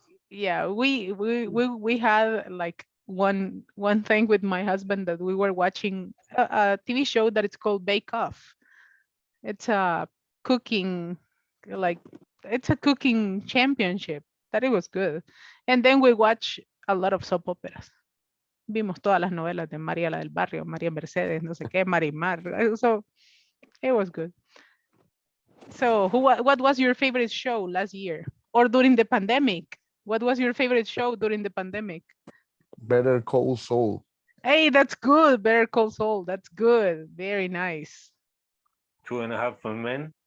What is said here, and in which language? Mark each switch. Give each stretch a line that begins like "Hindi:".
English: Yeah, we had like one thing with my husband that we were watching a TV show that it's called Bake Off. It's a cooking, like it's a cooking championship. That it was good. And then we watch a lot of soap operas.
Spanish: Vimos todas las novelas de María la del Barrio, María Mercedes, no sé qué, Marimar.
English: So it was good. So what was your favorite show last year or during the pandemic? What was your favorite show during the pandemic? Better Call Saul. Hey, that's good. Better Call Saul. That's good. Very nice. 2.5 Men.